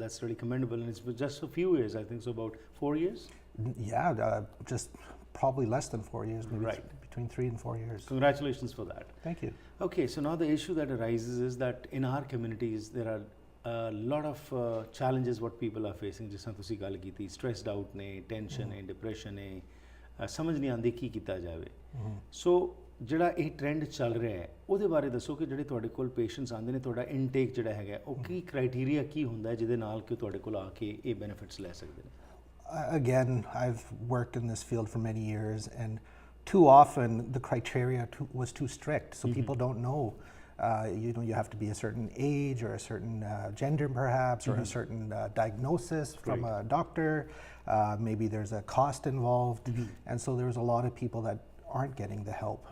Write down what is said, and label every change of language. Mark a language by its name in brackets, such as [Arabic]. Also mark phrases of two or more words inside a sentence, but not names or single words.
[English] That's really commendable. And it's just a few years, I think so, about 4 years? Yeah, just probably less than 4 years, maybe right. Between 3 and 4 years. Congratulations for that. Thank you. Okay, so now the issue that arises is that in our communities there are a lot of challenges what people are facing. [Punjabi] ਜਿਸ ਤਰ੍ਹਾਂ ਤੁਸੀਂ ਗੱਲ ਕੀਤੀ, [English] stressed out [Punjabi] ਨੇ, tension ਹੈ, depression ਹੈ, ਸਮਝ ਨਹੀਂ ਆਉਂਦੀ ਕੀ ਕੀਤਾ ਜਾਵੇ। ਸੋ ਜਿਹੜਾ ਇਹ ਟ੍ਰੈਂਡ ਚੱਲ ਰਿਹਾ ਹੈ ਉਹਦੇ ਬਾਰੇ ਦੱਸੋ ਕਿ ਜਿਹੜੇ ਤੁਹਾਡੇ ਕੋਲ ਪੇਸ਼ੈਂਟਸ ਆਉਂਦੇ ਨੇ, ਤੁਹਾਡਾ ਇਨਟੇਕ ਜਿਹੜਾ ਹੈਗਾ ਉਹ ਕੀ ਕ੍ਰਾਈਟੇਰੀਆ ਕੀ ਹੁੰਦਾ ਹੈ ਜਿਹਦੇ ਨਾਲ ਕਿ ਤੁਹਾਡੇ ਕੋਲ ਆ ਕੇ ਇਹ ਬੈਨੀਫਿਟਸ ਲੈ ਸਕਦੇ ਨੇ? [English] Again, I've worked in this field for many years, and too often the criteria was too strict, so people don't know. You have to be a certain age or a certain gender perhaps, or a certain diagnosis from a doctor. Maybe there's a cost involved, and so there's a lot of people that aren't getting the help.